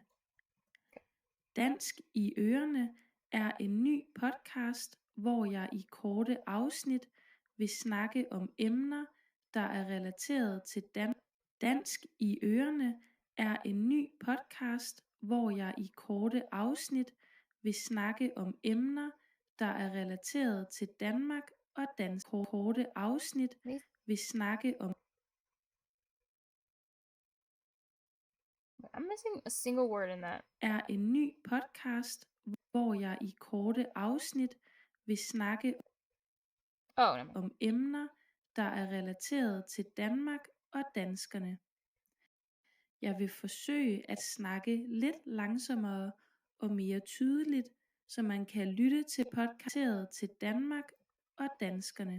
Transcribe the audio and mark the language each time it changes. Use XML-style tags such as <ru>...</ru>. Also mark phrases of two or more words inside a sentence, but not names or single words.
<da>Dansk i ørerne er en ny podcast, hvor jeg i korte afsnit vil snakke om emner, der er relateret til Dansk i ørerne er en ny podcast, hvor jeg i korte afsnit vil snakke om emner, der er relateret til Danmark og dansk. Korte afsnit vil snakke om.</da> <en>I'm missing a single word in that.</en> <da>Er en ny podcast, hvor jeg i korte afsnit vil snakke om emner, der er relateret til Danmark og danskerne. Jeg vil forsøge at snakke lidt langsommere og mere tydeligt, så man kan lytte til podcastet til Danmark og danskerne.</da>